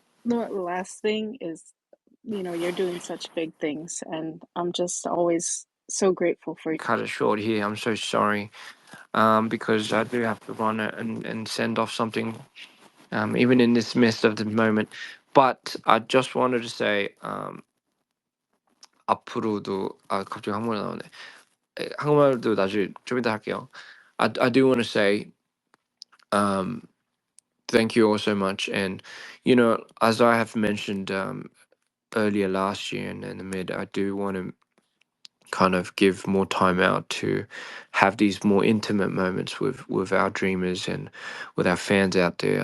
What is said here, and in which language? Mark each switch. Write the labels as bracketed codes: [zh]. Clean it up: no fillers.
[en] the last thing is, you're doing such big things, and I'm just always so grateful for you. Cut it short here. I'm so sorry, because I do have to run it and send off something, even in this midst of the moment. But I just wanted to say, 앞으로도, 갑자기 한국말 나오네. [ko] 한국말도 나중에 좀 이따 할게요. [en] I do want to say, um, thank you all so much. And as I have mentioned earlier last year and in the mid, I do want to kind of give more time out to have these more intimate moments with our dreamers and with our fans out there.